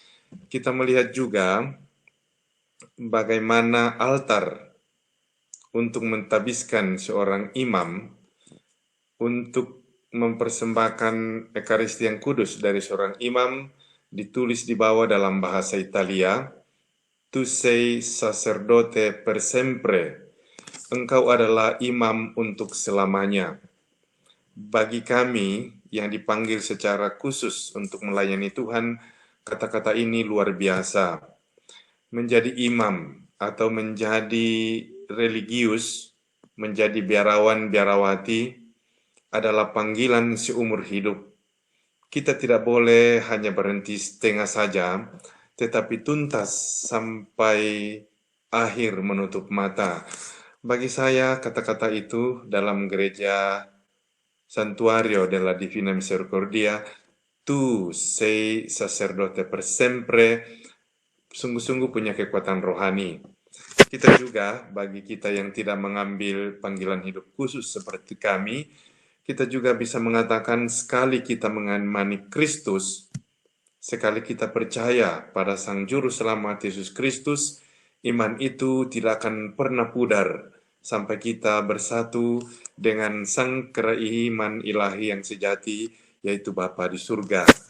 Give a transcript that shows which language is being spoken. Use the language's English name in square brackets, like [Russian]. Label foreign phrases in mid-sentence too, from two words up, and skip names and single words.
[Indonesian] Kita melihat juga bagaimana altar untuk mentabiskan seorang imam untuk mempersembahkan Ekaristi yang kudus dari seorang imam ditulis di bawah dalam bahasa Italia, [Italian] "Tu sei sacerdote per sempre." [Indonesian] Engkau adalah imam untuk selamanya. Bagi kami yang dipanggil secara khusus untuk melayani Tuhan, kata-kata ini luar biasa. Menjadi imam atau menjadi religius, menjadi biarawan-biarawati adalah panggilan seumur hidup. Kita tidak boleh hanya berhenti setengah saja, tetapi tuntas sampai akhir menutup mata. Bagi saya, kata-kata itu dalam gereja Santuario della Divina Misericordia, [Italian] "Tu sei sacerdote per sempre," [Indonesian] sungguh-sungguh punya kekuatan rohani. Kita juga, bagi kita yang tidak mengambil panggilan hidup khusus seperti kami, kita juga bisa mengatakan sekali kita mengimani Kristus, sekali kita percaya pada Sang Juru Selamat Yesus Kristus, iman itu tidak akan pernah pudar sampai kita bersatu dengan Sang Kerahiman Ilahi yang sejati, yaitu Bapa di surga.